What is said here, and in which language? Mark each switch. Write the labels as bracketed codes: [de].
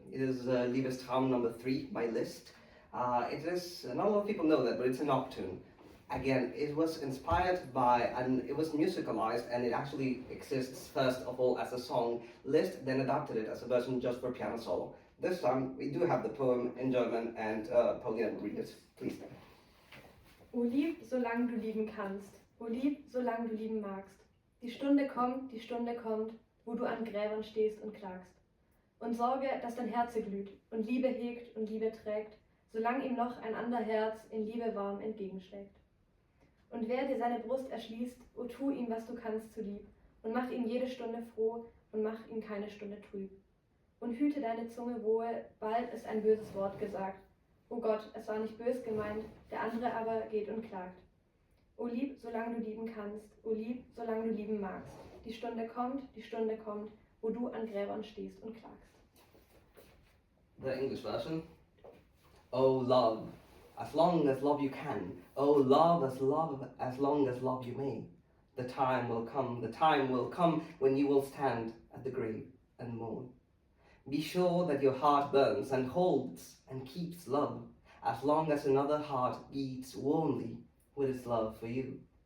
[en] It is Liebestraum No. 3 by Liszt. It is, not a lot of people know that, but it's a nocturne. Again, it was inspired by, and it was musicalized, and it actually exists first of all as a song. Liszt then adapted it as a version just for piano solo. This time, we do have the poem in German, and Paulina will read it, please. [de] O lieb, solange du lieben kannst, o lieb, solange du lieben magst. Die Stunde kommt, wo du an Gräbern stehst und klagst. Und sorge, dass dein Herze glüht und Liebe hegt und Liebe trägt, solange ihm noch ein ander Herz in Liebe warm entgegenschlägt. Und wer dir seine Brust erschließt, o tu ihm, was du kannst, zulieb, und mach ihn jede Stunde froh und mach ihn keine Stunde trüb. Und hüte deine Zunge wohl, bald ist ein böses Wort gesagt. O Gott, es war nicht bös gemeint, der andere aber geht und klagt. O lieb, solange du lieben kannst, o lieb, solange du lieben magst. Die Stunde kommt, wo du an Gräbern stehst und klagst. [en] The English version. Oh love, as long as love you can. Oh love, as long as love you may. The time will come when you will stand at the grave and mourn. Be sure that your heart burns and holds and keeps love, as long as another heart beats warmly with its love for you.